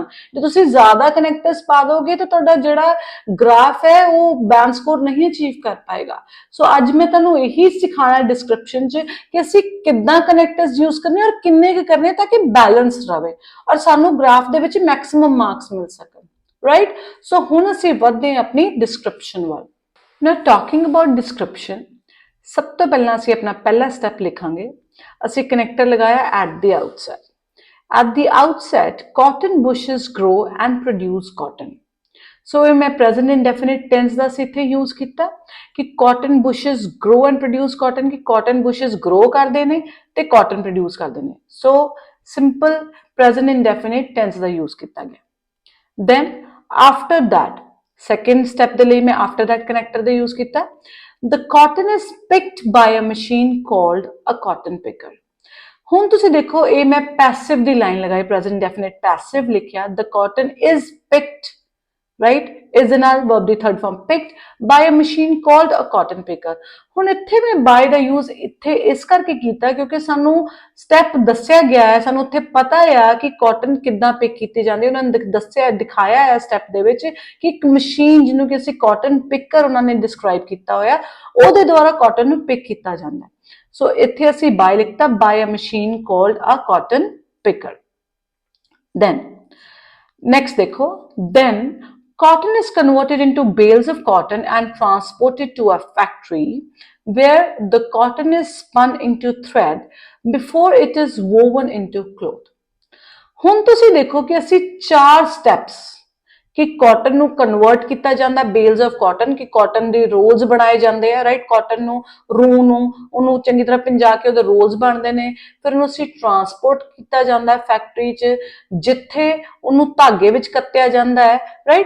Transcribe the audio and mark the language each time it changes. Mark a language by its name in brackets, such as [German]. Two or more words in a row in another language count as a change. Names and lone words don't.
[Punjabi] ਜੇ ਤੁਸੀਂ ਜ਼ਿਆਦਾ ਕਨੈਕਟਰਸ ਪਾ ਦੋਗੇ ਤਾਂ ਤੁਹਾਡਾ ਜਿਹੜਾ ਗ੍ਰਾਫ ਹੈ ਉਹ [English] band score [Punjabi] ਨਹੀਂ ਅਚੀਵ ਕਰ ਪਾਏਗਾ। ਸੋ ਅੱਜ ਮੈਂ ਤੁਹਾਨੂੰ ਇਹੀ ਸਿਖਾਣਾ ਡਿਸਕ੍ਰਿਪਸ਼ਨ 'ਚ ਕਿ ਅਸੀਂ ਕਿੱਦਾਂ ਕਨੈਕਟਰਸ ਯੂਜ਼ ਕਰਨੇ ਔਰ ਕਿੰਨੇ ਕੁ ਕਰਨੇ ਤਾਂ ਕਿ ਬੈਲੈਂਸ ਰਵੇ ਔਰ ਸਾਨੂੰ ਗ੍ਰਾਫ ਦੇ ਵਿੱਚ [English] maximum marks [Punjabi] ਮਿਲ ਸਕਣ, ਰਾਈਟ? ਸੋ ਹੁਣ ਅਸੀਂ ਵਧਦੇ ਹਾਂ ਆਪਣੀ ਡਿਸਕ੍ਰਿਪਸ਼ਨ ਵੱਲ। [English] Now talking about description, [Punjabi] ਸਭ ਤੋਂ ਪਹਿਲਾਂ ਅਸੀਂ ਆਪਣਾ ਪਹਿਲਾ ਸਟੈਪ ਲਿਖਾਂਗੇ। ਅਸੀਂ ਕਨੈਕਟਰ ਲਗਾਇਆ [English] at the outset. At the outset, cotton bushes grow and produce cotton. So [Punjabi] ਇਹ ਮੈਂ [English] present indefinite tense [Punjabi] ਦਾ ਅਸੀਂ ਇੱਥੇ [English] use [Punjabi] ਕੀਤਾ ਕਿ [English] cotton bushes grow and produce cotton, ਕਿ cotton bushes grow [Punjabi] ਕਰਦੇ ਨੇ ਤੇ [English] cotton produce [Punjabi] ਕਰਦੇ ਨੇ। [English] So simple present indefinite tense ਦਾ use [Punjabi] ਕੀਤਾ ਗਿਆ। [English] Then after that, second step [Punjabi] ਦੇ ਲਈ ਮੈਂ [English] after that connector ਦਾ use ਕੀਤਾ। The cotton is picked by a machine called a cotton picker. [Punjabi] ਹੁਣ ਤੁਸੀਂ ਦੇਖੋ ਇਹ ਮੈਂ passive ਦੀ ਲਾਈਨ ਲਗਾਈ, [English] present definite passive ਲਿਖਿਆ। The cotton is picked, right? is the ਨਾਲ verb ਦੀ third form, picked by a machine called a cotton picker. [Punjabi] ਹੁਣ ਇੱਥੇ ਮੈਂ by ਦਾ use ਇੱਥੇ ਇਸ ਕਰਕੇ ਕੀਤਾ ਕਿਉਂਕਿ ਸਾਨੂੰ ਸਟੈਪ ਦੱਸਿਆ ਗਿਆ ਹੈ, ਸਾਨੂੰ ਉੱਥੇ ਪਤਾ ਆ ਕਿ ਕਾਟਨ ਕਿੱਦਾਂ ਪਿਕ ਕੀਤੀ ਜਾਂਦੀ ਹੈ। ਉਹਨਾਂ ਨੇ ਦੱਸਿਆ, ਦਿਖਾਇਆ ਹੈ ਸਟੈਪ ਦੇ ਵਿੱਚ ਕਿ ਇੱਕ ਮਸ਼ੀਨ ਜਿਹਨੂੰ ਕਿ ਅਸੀਂ [English] cotton picker [Punjabi] ਉਹਨਾਂ ਨੇ ਡਿਸਕ੍ਰਾਈਬ ਕੀਤਾ ਹੋਇਆ ਉਹਦੇ ਦੁਆਰਾ ਕਾਟਨ ਨੂੰ ਪਿਕ ਕੀਤਾ ਜਾਂਦਾ ਹੈ। ਸੋ ਇੱਥੇ ਅਸੀਂ [English] by [Punjabi] ਲਿਖਤਾ, [English] by a machine called a cotton picker. Then next [Punjabi] ਦੇਖੋ, [English] then cotton is converted into bales of cotton and transported to a factory where the cotton is spun into thread before it is woven into cloth. [Punjabi] ਹੁਣ ਤੁਸੀਂ ਦੇਖੋ ਕਿ ਅਸੀਂ 4 ਸਟੈਪਸ ਕਿ ਕਾਟਨ ਨੂੰ ਕਨਵਰਟ ਕੀਤਾ ਜਾਂਦਾ [English] bales of cotton, [Punjabi] ਕਿ ਕਾਟਨ ਦੇ ਰੋਲਸ ਬਣਾਏ ਜਾਂਦੇ ਆ, ਰਾਈਟ? ਕਾਟਨ ਨੂੰ, ਰੂ ਨੂੰ, ਉਹਨੂੰ ਚੰਗੀ ਤਰ੍ਹਾਂ ਪਿੰਜਾ ਕੇ ਉਹਦੇ ਰੋਲਸ ਬਣਦੇ ਨੇ। ਫਿਰ ਉਹਨੂੰ ਅਸੀਂ ਟਰਾਂਸਪੋਰਟ ਕੀਤਾ ਜਾਂਦਾ ਫੈਕਟਰੀ 'ਚ ਜਿੱਥੇ ਉਹਨੂੰ ਧਾਗੇ ਵਿੱਚ ਕੱਤਿਆ ਜਾਂਦਾ ਹੈ, ਰਾਈਟ?